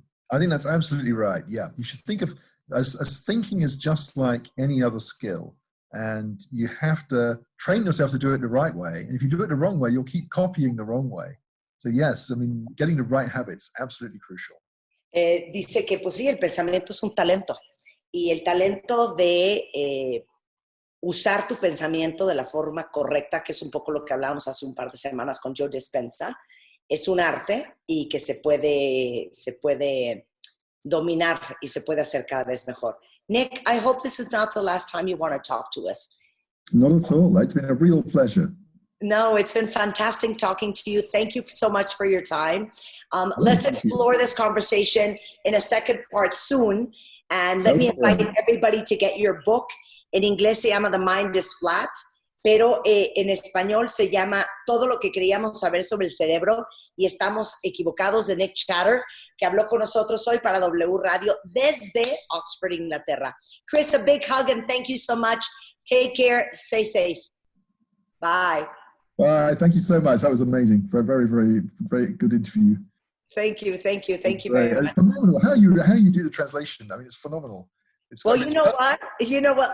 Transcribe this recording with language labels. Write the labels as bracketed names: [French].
[English] I think that's absolutely right. Yeah. You should think of as thinking is just like any other skill. And you have to train yourself to do it the right way. And if you do it the wrong way, you'll keep copying the wrong way. So yes, I mean, getting the right habits, absolutely crucial. [Spanish] Dice que pues sí, el pensamiento es un talento. Y el talento de usar tu pensamiento de la forma correcta, que es un poco lo que hablábamos hace un par de semanas con Joe Dispenza, es un arte y que se puede dominar y se puede hacer cada vez mejor. [English] Nick, I hope this is not the last time you want to talk to us. Not at all. It's been a real pleasure. No, it's been fantastic talking to you. Thank you so much for your time. Let's explore this conversation in a second part soon. And let me invite everybody to get your book. [Spanish] En inglés se llama The Mind is Flat, pero en español se llama Todo lo que queríamos saber sobre el cerebro, y estamos equivocados, de Nick Chater, que habló con nosotros hoy para W Radio desde Oxford, Inglaterra. [English] Chris, a big hug and thank you so much. Take care. Stay safe. Bye. Bye. Thank you so much. That was amazing. For a very, very, very good interview. Thank you. Thank you. Thank you very much. Phenomenal. How you do the translation. I mean, it's phenomenal. Well, you know what?